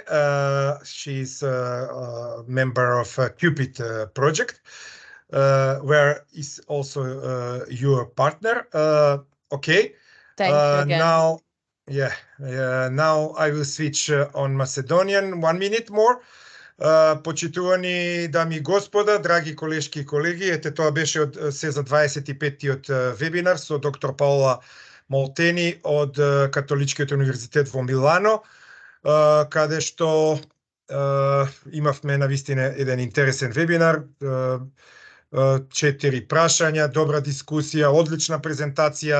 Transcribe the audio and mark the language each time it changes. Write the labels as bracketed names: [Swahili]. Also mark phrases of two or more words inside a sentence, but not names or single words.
[English] She's a member of Cupid project, where is also your partner. Okay. Thank you again. Now I will switch on Macedonian. 1 minute more. [Macedonian] Почитувани дами и господа, драги колешки и колеги, ете тоа беше се за 25-тиот вебинар со доктор Паола Молтени од Католичкиот универзитет во Милано, каде што имавме навистина еден интересен вебинар, 4 прашања, добра дискусија, одлична презентација.